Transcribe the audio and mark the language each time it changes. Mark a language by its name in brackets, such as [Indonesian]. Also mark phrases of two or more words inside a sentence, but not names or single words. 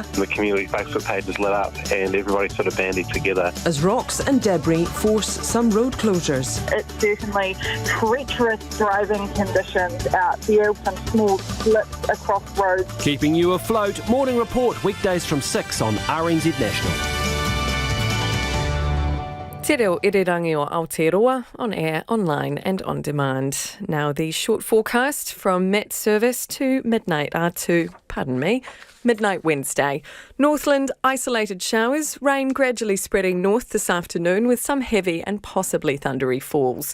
[English] The community Facebook page is lit up and everybody sort of bandied together. As rocks and debris force some road closures. It's certainly treacherous driving conditions out there, some small slips across roads. Keeping you afloat, Morning Report weekdays from 6 on RNZ National. [Māori] Te reo irirangi o Aotearoa, [English] on air, online and on demand. Now the short forecast from Met Service to midnight Wednesday. Northland, isolated showers, rain gradually spreading north this afternoon with some heavy and possibly thundery falls.